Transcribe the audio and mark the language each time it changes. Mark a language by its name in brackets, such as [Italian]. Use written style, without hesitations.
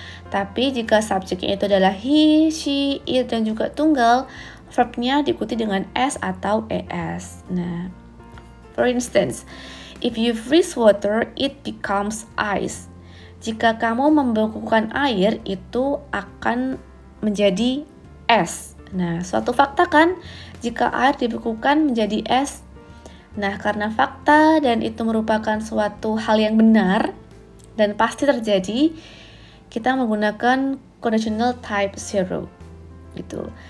[Indonesian] Tapi jika subjeknya itu adalah he, she, it, dan juga tunggal, verbnya diikuti dengan s atau es. [English] Nah, for instance, if you freeze water, it becomes ice. [Indonesian] Jika kamu membekukan air, itu akan menjadi es. Nah, suatu fakta kan, jika air dibekukan menjadi es. Nah, karena fakta dan itu merupakan suatu hal yang benar dan pasti terjadi, kita menggunakan conditional type 0. Gitu.